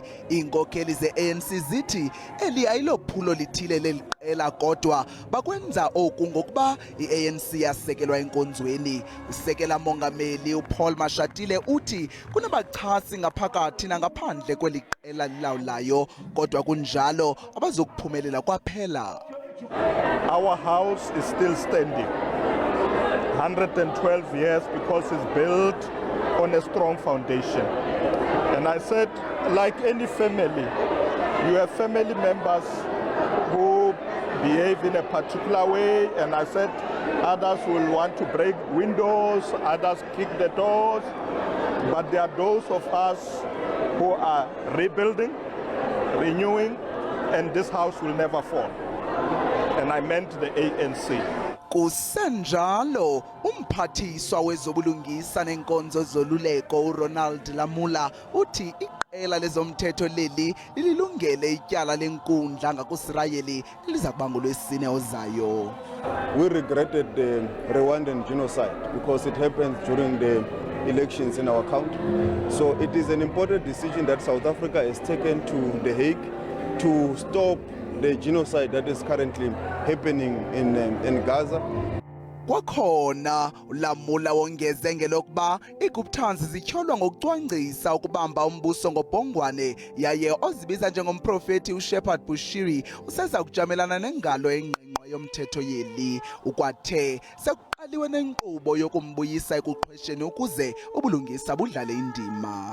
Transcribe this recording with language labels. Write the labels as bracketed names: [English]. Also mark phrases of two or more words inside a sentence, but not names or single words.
[Xhosa] Iinkokheli ze-ANC zithi eli ayilophulo lithile leliqela kodwa bakwenza oku ngokuba i-ANC yasekelwa enkonzweni. Usekela mongameli uPaul Mashatile uthi kunabachasi ngaphakathi nangaphandle kweli qela lilawulayo kodwa kunjalo abazokuphumelela kwaphela. [English] Our house is still standing. 112 years because it's built on a strong foundation. And I said, like any family, you have family members who behave in a particular way, and I said others will want to break windows, others kick the doors, but there are those of us who are rebuilding, renewing, and this house will never fall. And I meant the ANC. [Xhosa] Kusenjalo umphathiswa wezobulungisa nenkonzo zoluleko uRonald Lamula uthi iqela lezomthetho leli lililungele ityala lenkundla ngakuSirayeli liza kuba ngolwesine ozayo. [English] We regretted the Rwandan genocide because it happened during the elections in our country. So it is an important decision that South Africa has taken to The Hague to stop the genocide that is currently happening in Gaza. [Xhosa] Kwakhona uLamula wongeze ngelokuba iGuptans zityholwa ngokucwangcisa ukubamba umbuso ngobhongwane yaye ozibiza njengomprofeti uShepherd Bushiri useza kujamelana nengalo engqingqwa yomthetho yeli. Ukwathe sekuqaliwe nenkqubo yokumbuyisa ekuqhwesheni ukuze ubulungisa budlale indima.